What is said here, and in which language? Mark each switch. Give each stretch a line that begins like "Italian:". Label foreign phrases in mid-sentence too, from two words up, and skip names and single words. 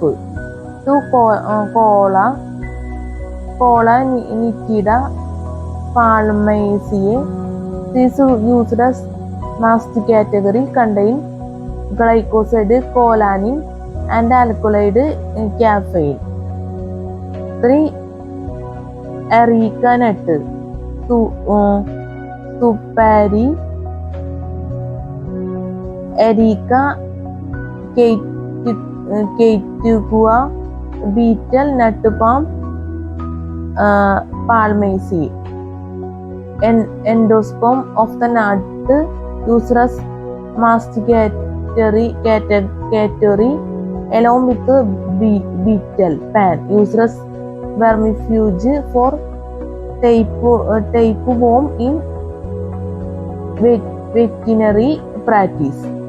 English: 2. Cola nitida palmaceae. These used as masticategory contain glycoside, choline and alkaloid caffeine. 3. Areca nut, Supari, Areca categoa, betel nut palm, palmaceae. Endosperm of the nut used as masticatory along with the beetle pan used as vermifuge for tapeworm in veterinary practice.